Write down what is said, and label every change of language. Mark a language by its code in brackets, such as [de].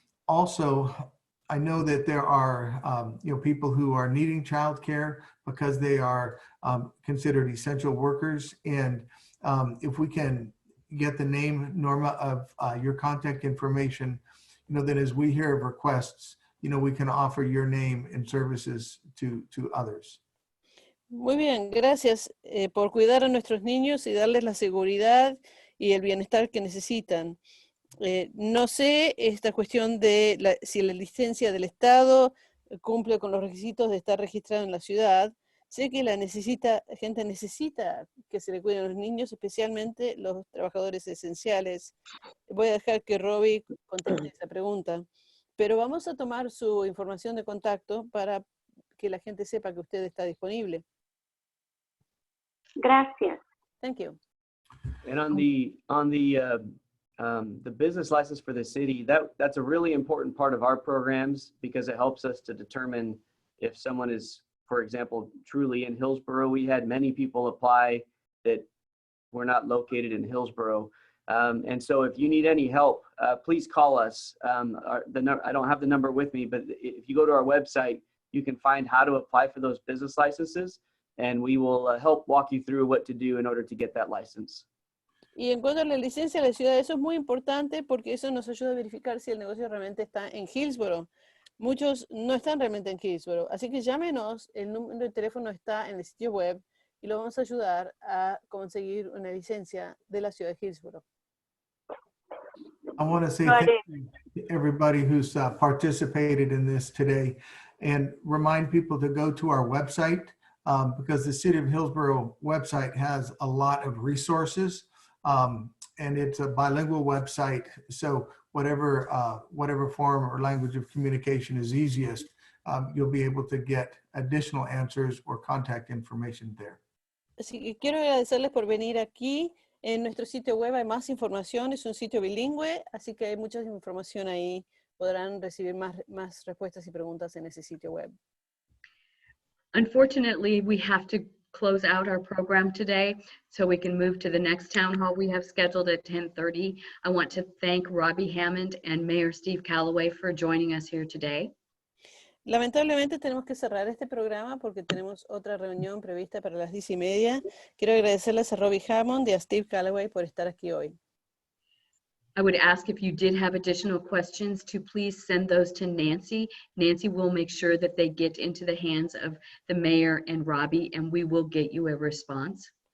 [en] Also, I know that there are, you know, people who are needing childcare because they are considered essential workers. And if we can get the name, Norma, of your contact information, you know, then as we hear of requests, you know, we can offer your name and services to others. [es] Muy bien, gracias por cuidar a nuestros niños y darles la seguridad y el bienestar que necesitan. No sé esta cuestión de si la licencia del Estado cumple con los requisitos de estar registrado en la ciudad. Sé que gente necesita que se le cuiden a los niños, especialmente los trabajadores esenciales. Voy a dejar que Robbie conteste esa pregunta, pero vamos a tomar su información de contacto para que la gente sepa que usted está disponible. Gracias. [en] Thank you. And on the business license for the city, that's a really important part of our programs because it helps us to determine if someone is, for example, truly in Hillsboro. We had many people apply that were not located in Hillsboro. And so if you need any help, please call us. I don't have the number with me, but if you go to our website, you can find how to apply for those business licenses, and we will help walk you through what to do in order to get that license. [es] Y en cuanto a la licencia de la ciudad, eso es muy importante porque eso nos ayuda a verificar si el negocio realmente está en Hillsboro. Muchos no están realmente en Hillsboro, así que llámenos, el número de teléfono está en el sitio web y lo vamos a ayudar a conseguir una licencia de la ciudad de Hillsboro. [en] I want to say thank you to everybody who's participated in this today and remind people to go to our website because the City of Hillsboro website has a lot of resources and it's a bilingual website. So whatever form or language of communication is easiest, you'll be able to get additional answers or contact information there. [es] Así que quiero agradecerles por venir aquí. En nuestro sitio web hay más información, es un sitio bilingüe, así que hay mucha información ahí. Podrán recibir más respuestas y preguntas en ese sitio web. [en] Unfortunately, we have to close out our program today so we can move to the next town hall we have scheduled at 10:30. I want to thank Robbie Hammond and Mayor Steve Calloway for joining us here today. [es] Lamentablemente tenemos que cerrar este programa porque tenemos otra reunión prevista para las 10:30. Quiero agradecerles a Robbie Hammond y a Steve Calloway por estar aquí hoy. [en] I would ask if you did have additional questions to please send those to Nancy. Nancy will make sure that they get into the hands of the mayor and Robbie, and we will get you a response.